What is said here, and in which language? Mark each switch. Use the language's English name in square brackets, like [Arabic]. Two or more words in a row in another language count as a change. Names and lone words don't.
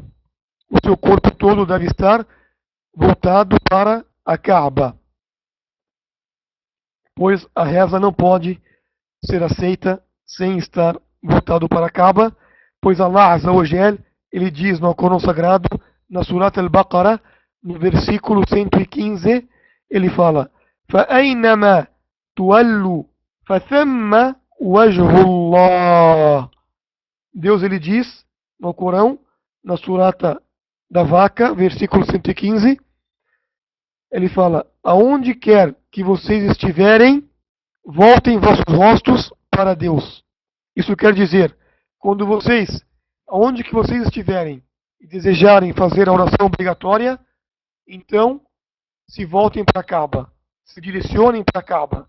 [Portuguese] O seu corpo todo deve estar voltado para a Kaaba, pois a reza não pode ser aceita sem estar voltado para a Kaaba, pois [Arabic] الله عز وجل, [Portuguese] ele diz no Corão Sagrado, na Surat Al-Baqarah, no versículo 115, ele fala: [Arabic] فَأَيْنَمَا تُوَلُّوا فَثَمَّ وَجْهُ اللَّهِ. [Portuguese] Deus ele diz no Corão, na Surata da Vaca, versículo 115, ele fala: aonde quer que vocês estiverem, voltem vossos rostos para Deus. Isso quer dizer, quando vocês, aonde que vocês estiverem e desejarem fazer a oração obrigatória, então se voltem para a Kaaba, se direcionem para a Kaaba.